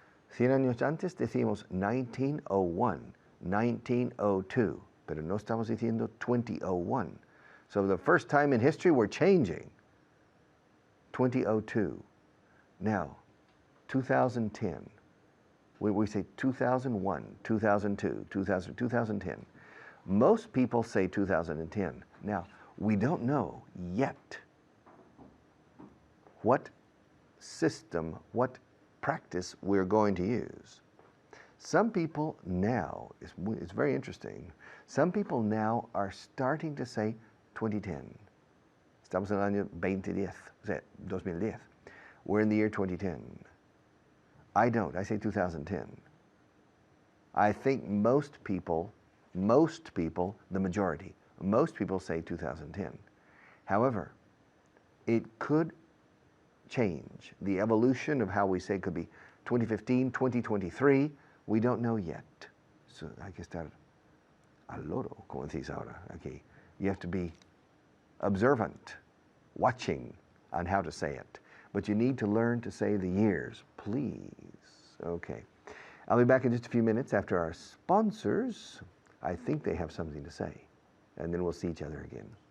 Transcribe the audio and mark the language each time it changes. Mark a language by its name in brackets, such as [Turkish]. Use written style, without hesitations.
[Spanish] 100 años antes decimos 1901, 1902, pero no estamos diciendo 2001. [English] So the first time in history we're changing. 2002. Now, 2010. We say 2001, 2002, 2010. Most people say 2010. Now, we don't know yet what system, what practice we're going to use. Some people now, it's very interesting, some people now are starting to say 2010. Estamos en el año 2010, o sea, 2010. We're in the year 2010. I don't. I say 2010. I think most people, the majority, most people say 2010. However, it could change. The evolution of how we say could be 2015, 2023. We don't know yet. [Spanish] So hay que estar al loro, como decís ahora. [English] Okay. You have to be observant, watching on how to say it. But you need to learn to say the years, please. Okay. I'll be back in just a few minutes after our sponsors. I think they have something to say. And then we'll see each other again.